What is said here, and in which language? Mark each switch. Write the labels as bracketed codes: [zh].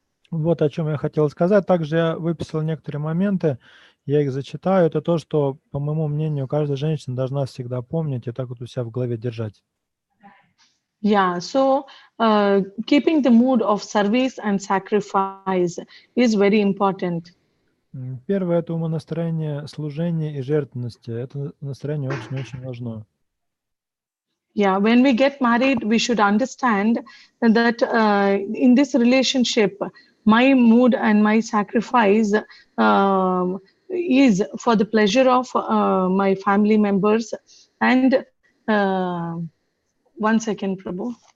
[ru] Вот о чем я хотел сказать. Также я выписал некоторые моменты Я их зачитаю. Это то, что, по моему мнению, каждая женщина должна всегда помнить и так вот у себя в голове держать. [en] Yeah, so keeping the mood of service and sacrifice is very important. [ru] Первое – это умонастроение служения и жертвенности. Это настроение очень-очень важно. [en] Yeah, when we get married, we should understand that in this relationship, my mood and my sacrifice is for the pleasure of my family members. And one second, Prabhu.